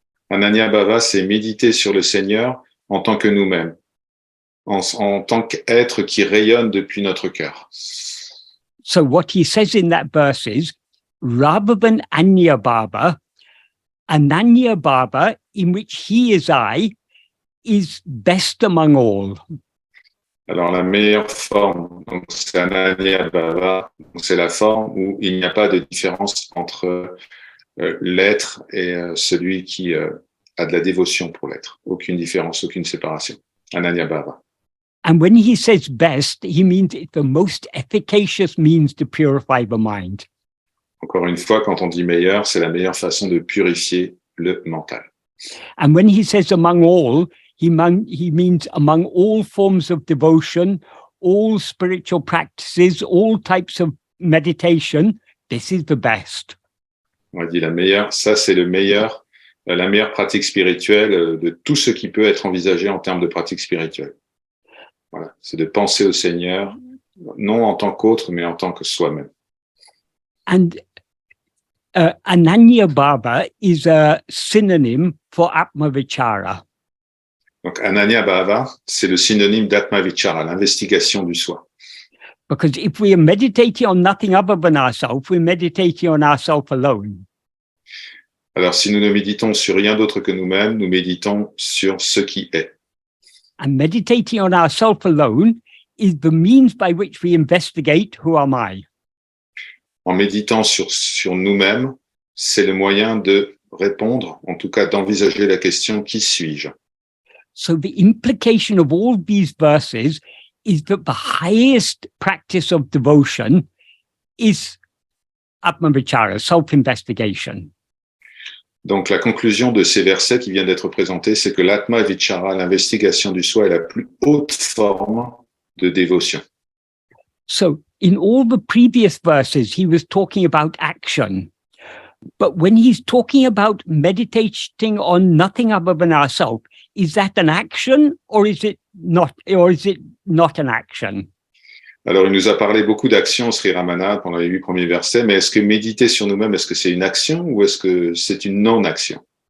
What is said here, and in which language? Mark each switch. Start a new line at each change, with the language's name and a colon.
French: Ananya Bhava, c'est méditer sur le Seigneur en tant que nous-mêmes, en tant qu'être qui rayonne depuis notre cœur.
English: So what he says in that verse is, rather than Anya Baba, Ananya Baba, in which he is I, is best among all.
French: Alors, la meilleure forme, donc, c'est Ananya Bhava, donc c'est la forme où il n'y a pas de différence entre l'être et celui qui a de la dévotion pour l'être. Aucune différence, aucune séparation. Ananya Bhava.
English: And when he says best, he means it's the most efficacious means to purify the mind.
French: Encore une fois, quand on dit meilleur, c'est la meilleure façon de purifier le mental.
English: And when he says among all, he means among all forms of devotion, all spiritual practices, all types of meditation, this is the best.
French: On a dit la meilleure, ça c'est le meilleur, la meilleure pratique spirituelle de tout ce qui peut être envisagé en termes de pratique spirituelle. Voilà, c'est de penser au Seigneur, non en tant qu'autre, mais en tant que soi-même.
English: And Ananya Baba is a synonym for Atma-vichara.
French: Donc, Ananya Bhava, c'est le synonyme d'Atma-vichara, l'investigation du soi.
English: Because if we are meditating on nothing other than ourselves, we're meditating on ourselves alone.
French: Alors, si nous ne méditons sur rien d'autre que nous-mêmes, nous méditons sur ce qui est.
English: And meditating on ourselves alone is the means by which we investigate who am I.
French: En méditant sur nous-mêmes, c'est le moyen de répondre, en tout cas d'envisager la question « Qui suis-je »
English: So the implication of all these verses is that the highest practice of devotion is Atma-vichara, self-investigation.
French: Donc, la conclusion de ces versets qui viennent d'être présentés, c'est que l'Atma-vichara, l'investigation du soi, est la plus haute forme de dévotion.
English: So in all the previous verses, he was talking about action. But when he's talking about meditating on nothing other than ourselves, is that an action or is it not an action?
French: Alors, il nous a parlé beaucoup d'actions, Sri Ramana, pendant les 8 premiers versets, mais est-ce que méditer sur nous-mêmes, est-ce que c'est une action ou est-ce que c'est une non-action?